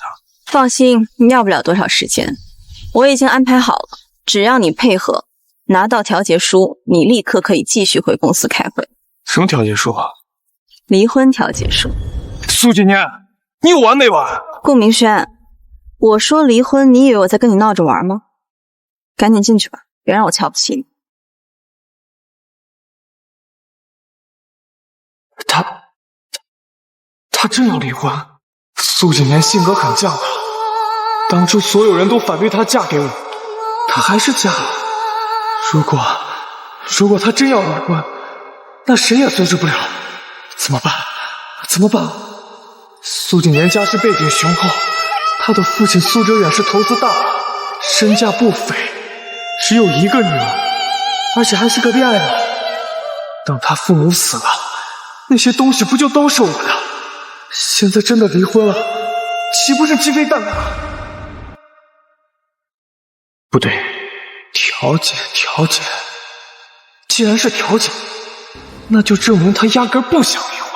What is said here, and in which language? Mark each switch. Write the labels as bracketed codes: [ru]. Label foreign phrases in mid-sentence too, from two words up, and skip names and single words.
[zh] 放心，你要不了多少時間，我已經安排好了，只要你配合，拿到調解書，你立刻可以繼續回公司開會。什麼調解書啊？離婚調解書。蘇景年，你有完沒完？顧明軒，我說離婚，你以為我在跟你鬧着玩嗎？趕緊進去吧，別讓我瞧不起你。他真要離婚？蘇景年性格很犟啊，當初所有人都反對她嫁給我，她還是嫁了。如果她真要離婚，那誰也阻止不了。怎麼辦？怎麼辦？蘇景年家世背景雄厚，他的父親蘇哲遠是投資大佬，身價不菲，只有1個女兒，而且還是個戀愛腦。等他父母死了，那些東西不就都是我的？現在真的離婚了，豈不是雞飛蛋打？不對，調解，既然是調解，那就證明他壓根不想離婚。